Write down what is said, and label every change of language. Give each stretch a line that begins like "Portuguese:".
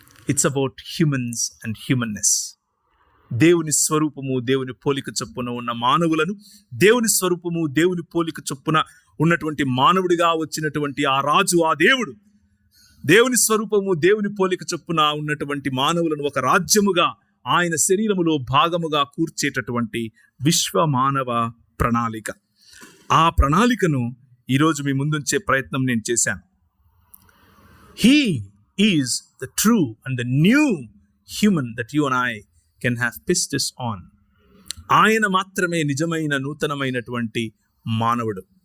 English: It's about humans and humanness.
Telugu: దేవుని స్వరూపము, దేవుని పోలిక చొప్పున ఉన్న మానవులను, దేవుని స్వరూపము, దేవుని పోలిక చొప్పున ఉన్నటువంటి మానవుడిగా వచ్చినటువంటి ఆ రాజు, ఆ దేవుడు, దేవుని స్వరూపము, దేవుని పోలిక చొప్పున ఉన్నటువంటి మానవులను ఒక రాజ్యముగా ఆయన శరీరములో భాగముగా కూర్చేటటువంటి విశ్వ మానవ ప్రణాళిక. ఆ ప్రణాళికను ఈరోజు మీ ముందుంచే ప్రయత్నం నేను చేశాను.
English: He is the true and the new human that you and I can have pistis on.
Telugu: ఆయన మాత్రమే నిజమైన నూతనమైనటువంటి మానవుడు.